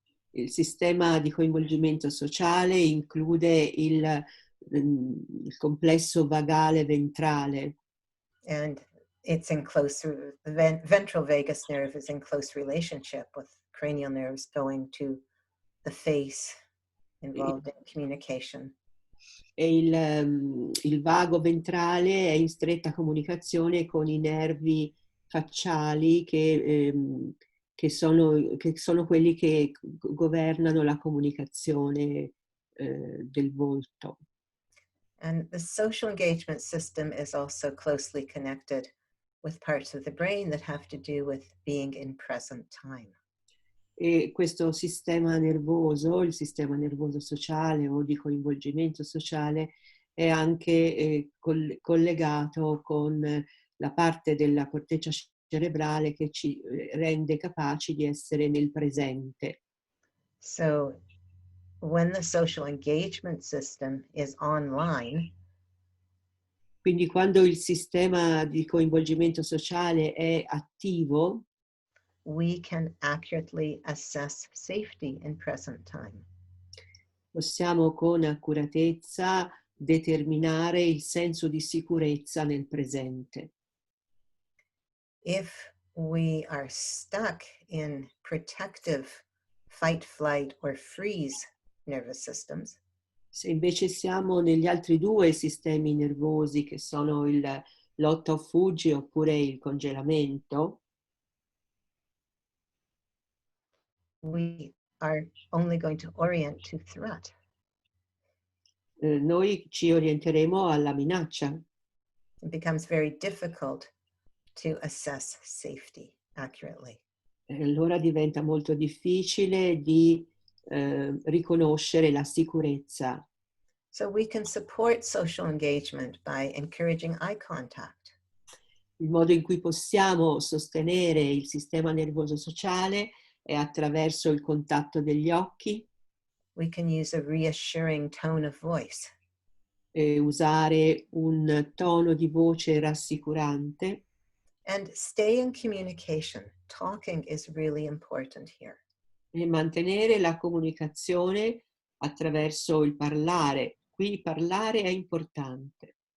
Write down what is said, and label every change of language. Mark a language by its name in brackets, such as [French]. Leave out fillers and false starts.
[Italian] Il sistema di coinvolgimento sociale include il complesso vagale ventrale. [English] And it's in the ventral vagus nerve is in close relationship with cranial nerves going to the face, involved in communication. [Italian] E il vago ventrale è in stretta comunicazione con i nervi facciali che sono quelli che governano la comunicazione del volto. [English] And the social engagement system is also closely connected with parts of the brain that have to do with being in present time. [Italian] E questo sistema nervoso, il sistema nervoso sociale o di coinvolgimento sociale, è anche collegato con la parte della corteccia cerebrale che ci rende capaci di essere nel presente. [English] So when the social engagement system is online, [Italian] quindi quando il sistema di coinvolgimento sociale è attivo, [English] we can accurately assess safety in present time. [Italian] Possiamo con accuratezza determinare il senso di sicurezza nel presente. [English] If we are stuck in protective fight, flight, or freeze nervous systems, [Italian] se invece siamo negli altri due sistemi nervosi che sono il lotta o fuggi oppure il congelamento, [English] we are only going to orient to threat. [Italian] Noi ci orienteremo alla minaccia. [English] It becomes very difficult to assess safety accurately. [Italian] Allora diventa molto difficile di riconoscere la sicurezza. [English] So we can support social engagement by encouraging eye contact. [Italian] Il modo in cui possiamo sostenere il sistema nervoso sociale è attraverso il contatto degli occhi. [English] We can use a reassuring tone of voice. [Italian] Usare un tono di voce rassicurante. [English] And stay in communication. Talking is really important here. [Italian] E mantenere la comunicazione attraverso il parlare. Qui parlare è importante.